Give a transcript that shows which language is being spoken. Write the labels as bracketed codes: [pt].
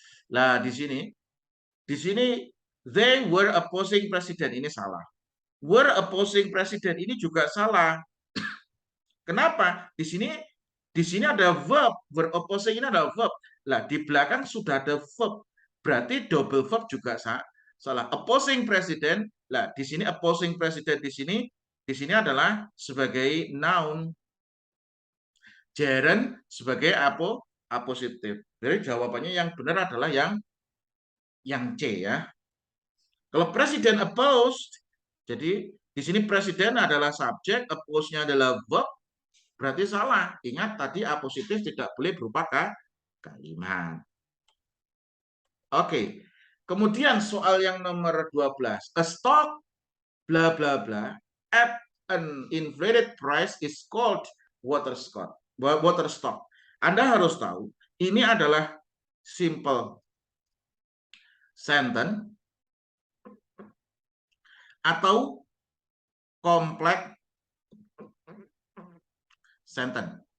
[id] Nah, di sini [en] they were opposing president, [id] ini salah. [en] Were opposing president [id] ini juga salah. Kenapa? Di sini ada verb, were opposing ini ada verb. Lah di belakang sudah ada verb. Berarti double verb juga salah. Opposing president. Lah di sini opposing president di sini adalah sebagai noun. Gerund sebagai apositif. Jadi jawabannya yang benar adalah yang C ya. Kalau presiden opposed, jadi di sini presiden adalah subjek, oppose-nya adalah verb, berarti salah. Ingat tadi apositif tidak boleh berupa kalimat. Oke. Kemudian soal yang nomor 12. [en] A stock bla bla bla at an inflated price is called water stock. [id] Anda harus tahu ini adalah simple sentence atau complex sentence.